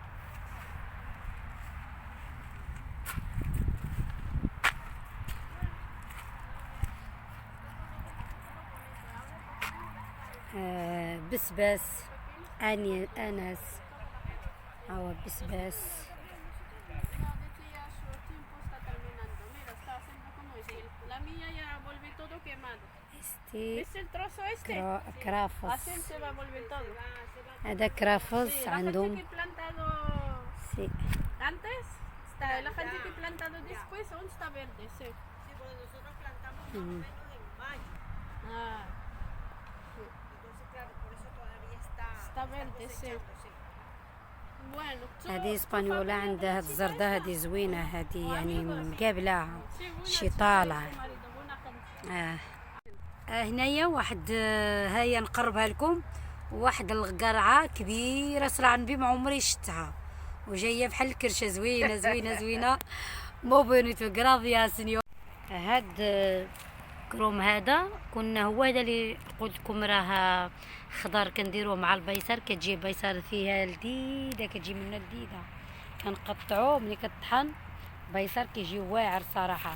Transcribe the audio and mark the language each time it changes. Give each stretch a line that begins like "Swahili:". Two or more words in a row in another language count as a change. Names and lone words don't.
Arabic: بسباس، انس، هو بسباس. هادي
Spanish: ¿Viste el trozo este?
Arabic: كرافس.
Spanish: Así se va a volver todo.
Arabic: هذا كرافس
Spanish: Sí, la gente
Arabic: عندهم
Spanish: que plantado سي. antes, la gente que plantado después aún está verde, sí. Sí, porque nosotros plantamos más o menos en mayo. Ah, Entonces, claro, por eso todavía está verde, sí. cosechando, sí. Bueno,
Arabic: هذه اسبانيولا عندها هاد الزردة، هذه زوينة، هذه يعني مقابلة
Spanish: sí,
Arabic: شي
Spanish: buena
Arabic: طالع.
Spanish: chica de tu marido, buena gente.
Arabic: هنايا واحد هيا نقربها لكم، واحد القرعة كبيرة صراحة ما عمري شفتها، وجاية بحال الكرشة زوينة زوينة زوينة
Spanish: muy bonito gracias señor.
Arabic: هاد كروم هذا كنا هو هذا اللي قلت لكم راه خضر كنديروه مع البيصر، كتجي بيصر فيها لذيذه، كتجي منها لذيذه، كنقطعوه ملي كطحن بيصر كيجي واعر صراحه.